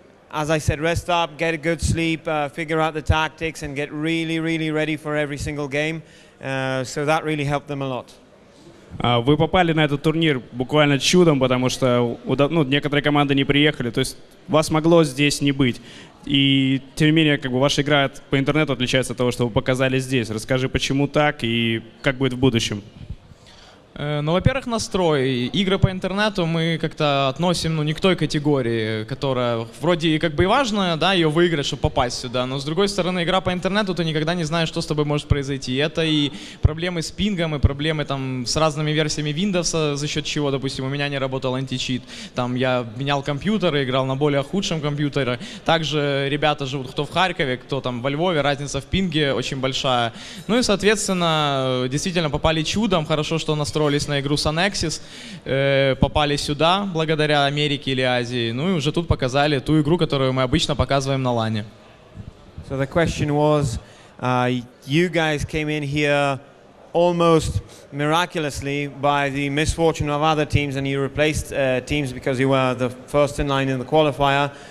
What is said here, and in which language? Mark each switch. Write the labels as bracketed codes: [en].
[en] As I said, rest up, get a good sleep, figure out the tactics, and get really, really ready for every single game. So that really helped them a lot. [ru] Вы попали на этот турнир буквально чудом, потому что некоторые команды не приехали, то есть вас могло здесь не быть. И тем не менее, ваша игра по интернету отличается от того, что вы показали здесь. Расскажи, почему так и как будет в будущем. Ну, во-первых, настрой. Игры по интернету мы как-то относим, ну, не к той категории, которая вроде как бы и важная, да, ее выиграть, чтобы попасть сюда. Но с другой стороны, игра по интернету, ты никогда не знаешь, что с тобой может произойти. Это и проблемы с пингом, и проблемы там с разными версиями Windows, за счет чего, допустим, у меня не работал античит. Там я менял компьютер, играл на более худшем компьютере. Также ребята живут кто в Харькове, кто там во Львове, разница в пинге очень большая. Ну и, соответственно, действительно попали чудом. Хорошо, что настроились на игру Sunexis, попали сюда благодаря Америке или Азии, ну и уже тут показали ту игру, которую мы обычно показываем на лане. [en] So the question was, you guys came in here almost miraculously by the misfortune of other teams, and you replaced teams because you were the first in line in the qualifier.